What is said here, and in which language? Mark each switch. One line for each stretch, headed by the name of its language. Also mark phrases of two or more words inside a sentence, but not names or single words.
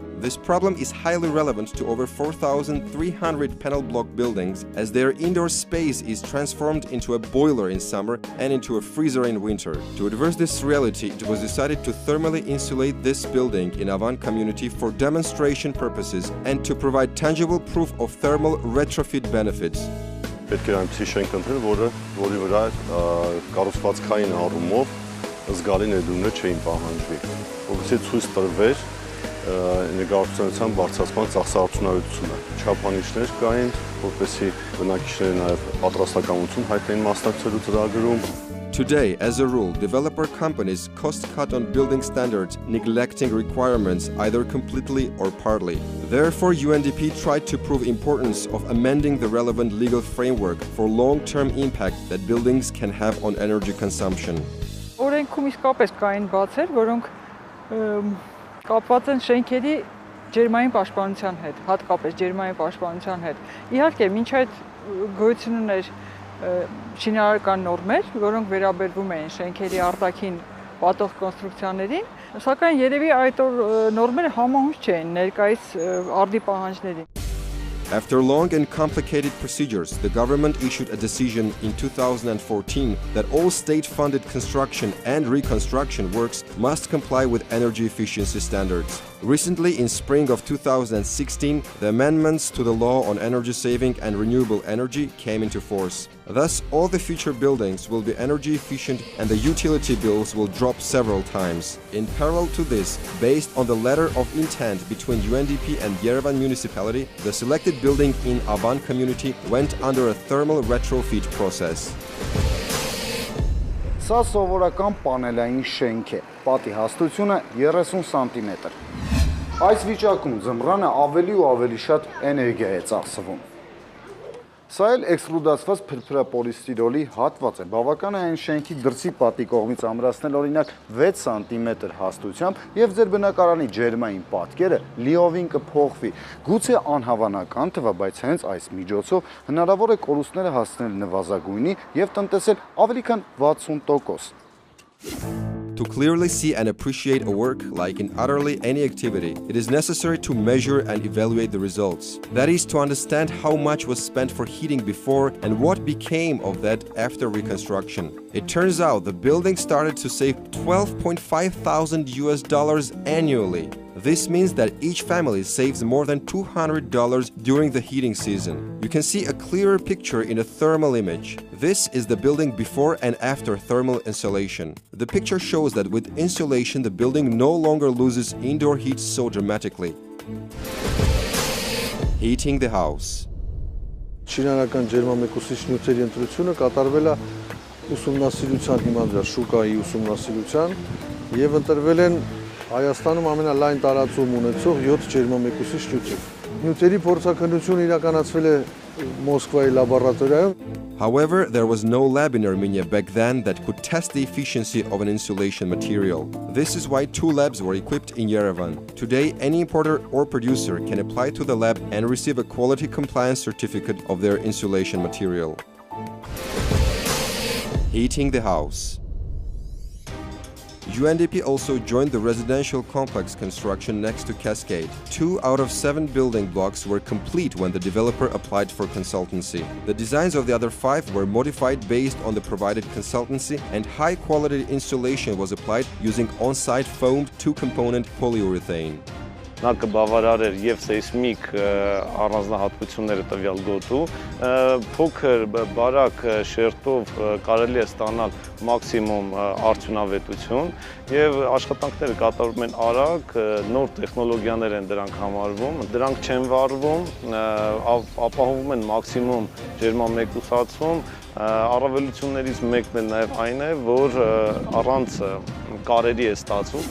English: This problem is highly relevant to over 4,300 panel block buildings, as their indoor space is transformed into a boiler in summer and into a freezer in winter. To address this reality, it was decided to thermally insulate this building in Avan community for demonstration purposes and to provide tangible proof of thermal retrofit benefits.
Armenian: Պետք է այնպիսի շենք ընտրել, որի վրա կառուցվածքային առումով զգալի ներդրումներ չէին պահանջվի, որովհետեւ ցույց տրվեր էներգոարդյունավետության բարձրացման ծախսահարությունությունը։ Չափանիշներ կային, որպեսզի բնակիչները նաև պատրաստակամություն հայտնեին մասնակցելու ծրագրում.
English: Today, as a rule, developer companies cost-cut on building standards, neglecting requirements either completely or partly. Therefore, UNDP tried to prove importance of amending the relevant legal framework for long-term impact that buildings can have on energy consumption.
Armenian: Օրենքում իսկապես կային բացեր, որոնք կապված են շենքերի ջերմային պաշտպանության հետ, հատկապես ջերմային պաշտպանության հետ։ Իհարկե, մինչ այդ գոյություն ուներ շինարարական նորմեր, որոնք վերաբերվում էին շենքերի արտաքին պատող կոնստրուկցիաներին, սակայն երևի այդ նորմերը համահունչ չէին ներկայիս արդի պահանջներին։
English: After long and complicated procedures, the government issued a decision in 2014 that all state-funded construction and reconstruction works must comply with energy efficiency standards. Recently, in spring of 2016, the amendments to the law on energy saving and renewable energy came into force. Thus, all the future buildings will be energy efficient and the utility bills will drop several times. In parallel to this, based on the letter of intent between UNDP and Yerevan municipality, the selected building in Aban community went under a thermal retrofit process.
Armenian: Սա սովորական պանելային շենք է, պատի հաստությունը 30 սանտիմետր։ Այս վիճակում ձմռանը ավելի ու ավելի շատ էներգիա է ծախսվում։ Սա էլ էքստրուդացված փրփրապոլիստիրոլի հատված է, բավական է այն շենքի դրսի պատի կողմից ամրացնել օրինակ 6 սանտիմետր հաստությամբ և ձեր բնակարանի ջերմային պատկերը լիովին կփոխվի։ Գուցե անհավանական թվա, բայց հենց այս միջոցով հնարավոր է կորուստները հասցնել նվազագույնի և տնտեսել ավելի քան 60%։
English: To clearly see and appreciate a work, like in utterly any activity, it is necessary to measure and evaluate the results. That is, to understand how much was spent for heating before and what became of that after reconstruction. It turns out the building started to save $12.5 thousand annually. This means that each family saves more than $200 during the heating season. You can see a clearer picture in a thermal image. This is the building before and after thermal insulation. The picture shows that with insulation, the building no longer loses indoor heat so dramatically. Heating the house.
Armenian: Շինարարական ջերմամեկուսիչ նյութերի ընտրությունը կատարվել է ուսումնասիրության հիման վրա, շուկայի ուսումնասիրության եւ ընտրվել են Հայաստանում ամենալայն տարածում ունեցող 7 ջերմամեկուսիչ նյութեր։ Նյութերի փորձաքննությունը իրականացվել է Մոսկվայի լաբորատորիայում։
English: However, there was no lab in Armenia back then that could test the efficiency of an insulation material. This is why 2 labs were equipped in Yerevan. Today, any importer or producer can apply to the lab and receive a quality compliance certificate of their insulation material. Heating the house. UNDP also joined the residential complex construction next to Cascade. 2 out of 7 building blocks were complete when the developer applied for consultancy. The designs of the other 5 were modified based on the provided consultancy, and high-quality insulation was applied using on-site foamed 2-component polyurethane.
Armenian: Նա կբավարարեր եւ սեյսմիկ առանձնահատկությունները տվյալ գոտու, փոքր բարակ շերտով կարելի է ստանալ մաքսիմում արդյունավետություն եւ աշխատանքները կատարվում են արագ, նոր տեխնոլոգիաներ են դրանք համարվում, դրանք չեն վառվում, ապահովում են մաքսիմում ջերմամեկուսացում, առավելություններից մեկն էլ նաեւ այն է, որ առանց կարերի է ստացվում.